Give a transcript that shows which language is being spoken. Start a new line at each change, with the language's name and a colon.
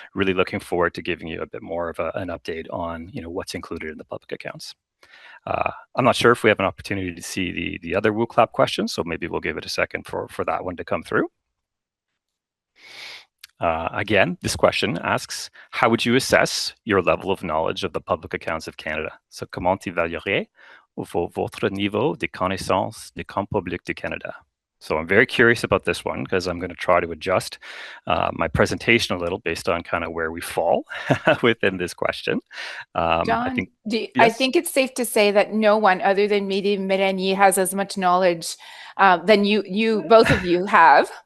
English: Really looking forward to giving you a bit more of an update on what's included in the public accounts. I'm not sure if we have an opportunity to see the other woo clap questions, so maybe we'll give it a second for that one to come through. Again, this question asks, how would you assess your level of knowledge of the public accounts of Canada?
French: So, comment évaluerez votre niveau de connaissance des comptes publics du Canada?
English: So I'm very curious about this one because I'm going to try to adjust my presentation a little based on kind of where we fall within this question. John, I think, yes? yes? I think it's safe to say that no one other than Midi Mirani has as much knowledge than you both of you have.